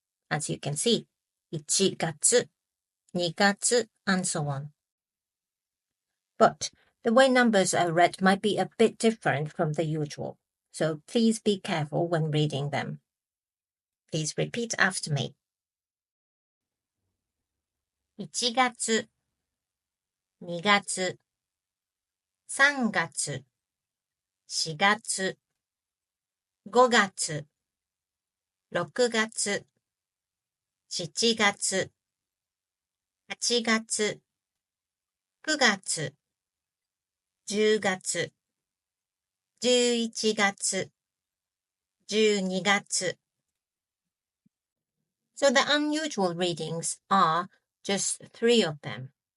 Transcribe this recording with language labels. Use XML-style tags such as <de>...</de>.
<en>As you can see, 1月, 2月, and so on. But the way numbers are read might be a bit different from the usual, so please be careful when reading them. Please repeat after me.</en> <ja>1月、2月、3月、4月、5月、6月、7月、8月、9月、10月、11月、12月.</ja> <en>So the unusual readings are just 3 of them.</en>